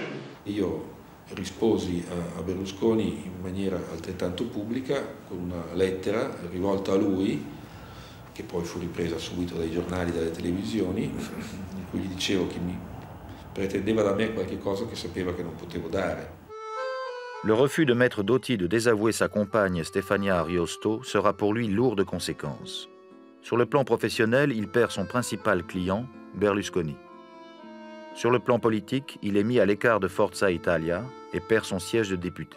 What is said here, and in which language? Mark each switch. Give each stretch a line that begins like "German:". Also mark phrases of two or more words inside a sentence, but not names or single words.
Italian: Io risposi a Berlusconi in maniera altrettanto pubblica con una lettera rivolta a lui, che poi fu ripresa subito dai giornali e dalle televisioni, in cui gli dicevo che mi pretendeva da me qualche cosa che sapeva che non potevo dare.
French: Le refus de Maître Dotti de désavouer sa compagne Stefania Ariosto sera pour lui lourd de conséquences. Sur le plan professionnel, il perd son principal client, Berlusconi. Sur le plan politique, il est mis à l'écart de Forza Italia et perd son siège de député.